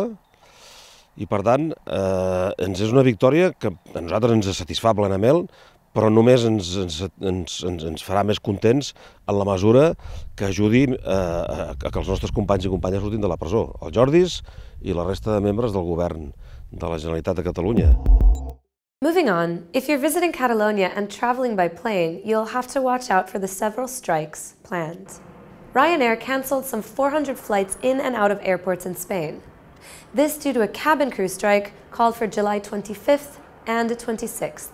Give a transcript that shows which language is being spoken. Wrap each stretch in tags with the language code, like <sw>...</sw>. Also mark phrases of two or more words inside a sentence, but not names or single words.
<ca>I, per tant, ens és una victòria que a nosaltres ens satisfà plenament, però només ens farà més contents en la mesura que ajudi a que els nostres companys i companyes surtin de la presó, els Jordis i la resta de membres del govern de la Generalitat de Catalunya.</ca> <en>Moving on, if you're visiting Catalonia and traveling by plane, you'll have to watch out for the several strikes planned. Ryanair cancelled some 400 flights in and out of airports in Spain. This due to a cabin crew strike called for July 25th and 26th.</en>